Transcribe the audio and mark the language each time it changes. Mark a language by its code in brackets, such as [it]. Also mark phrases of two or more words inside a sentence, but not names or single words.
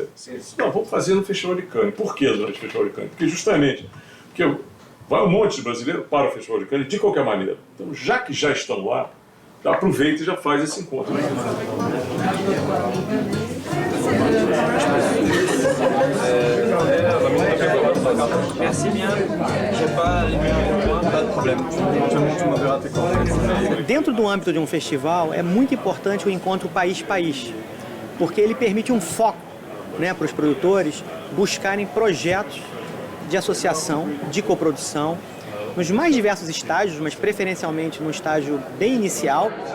[pt] Não, vamos fazer no Festival de Cannes. Por que durante o Festival de Cannes? Porque justamente, vai um monte de brasileiro para o Festival de Cannes de qualquer maneira. Então, já que já estão lá, já aproveita e já faz esse encontro. [fr] Merci bien. J'ai pas de problème. Tu me verras tes. [pt] Dentro do âmbito de um festival, é muito importante o encontro país-país, porque ele permite um foco, né, para os produtores buscarem projetos de associação, de coprodução, nos mais diversos estágios, mas preferencialmente no estágio bem inicial.